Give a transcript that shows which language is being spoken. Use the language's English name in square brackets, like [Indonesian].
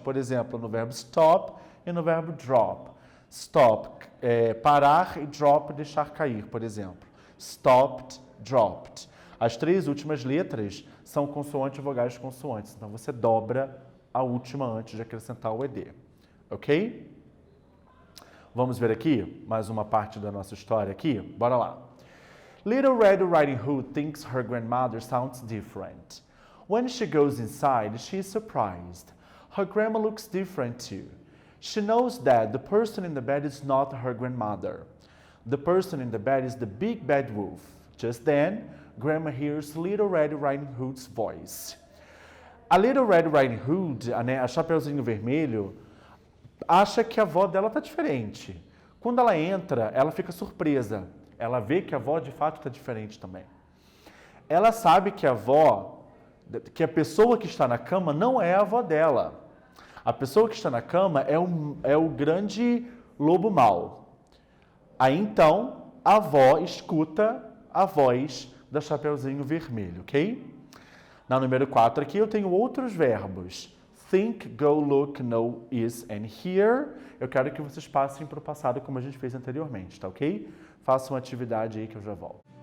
[Portuguese] Por exemplo, no verbo stop e no verbo drop. Stop, parar, e drop, deixar cair, por exemplo. [English] Stopped, dropped. [Portuguese] As três últimas letras são consoante, vogais, consoantes. Então, você dobra a última antes de acrescentar o ED. Ok? Vamos ver aqui mais uma parte da nossa história aqui? Bora lá. [English] Little Red Riding Hood thinks her grandmother sounds different. When she goes inside, she is surprised. Her grandma looks different too. She knows that the person in the bed is not her grandmother. The person in the bed is the big bad wolf. Just then, Grandma hears Little Red Riding Hood's voice. [Portuguese] A Little Red Riding Hood, a Chapeuzinho Vermelho, acha que a avó dela está diferente. Quando ela entra, ela fica surpresa. Ela vê que a avó de fato está diferente também. Ela sabe que a pessoa que está na cama não é a avó dela. A pessoa que está na cama é o grande lobo mau. Aí então, a avó escuta a voz da Chapeuzinho Vermelho, ok? Na número 4 aqui eu tenho outros verbos. [English] Think, go, look, know, is and hear. [Portuguese] Eu quero que vocês passem para o passado como a gente fez anteriormente, tá ok? Façam uma atividade aí que eu já volto.